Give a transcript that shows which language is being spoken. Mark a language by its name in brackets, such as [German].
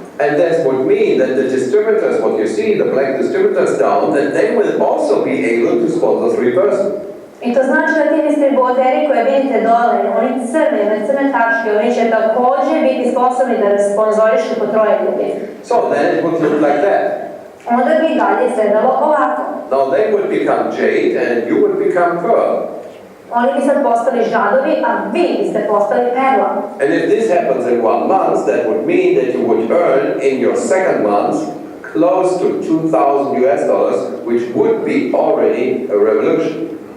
[English] And that would mean that the distributors, what you see, the black distributors down, that they will also be able to sponsor 3 persons. [Serbian] I to znači da ti distributeri koje vidite dole, oni crne tačke, oni će također biti sposobni da sponzorišu po 3 ljudi. [English] So then it would look like that. [Serbian] Onda bi dalje izgledalo ovako. [English] Now they would become Jade and you would become Pearl. [Serbian] Oni bi sad postali žadovi, a vi biste postali perla. [English] And if this happens in 1 month, that would mean that you would earn in your second month close to $2,000, which would be already a revolution.